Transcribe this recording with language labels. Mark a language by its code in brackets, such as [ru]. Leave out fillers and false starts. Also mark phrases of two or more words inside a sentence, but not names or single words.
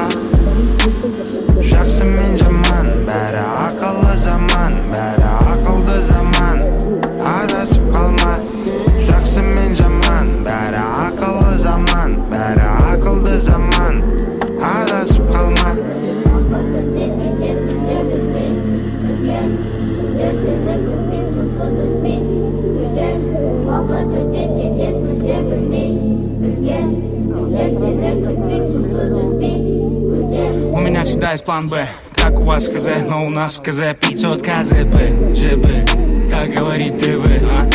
[kk] Жақсы мен жаман, бәрі ақылы заман, бәрі ақылды заман. Адасып қалма, жақсы мен жаман, бәрі ақылы заман, бәрі ақылды заман. Адасып қалма. [ru] У меня всегда есть план Б, как у вас в КЗ, но у нас в КЗ 500 КЗП, ЖБ, так говорит ТВ, а?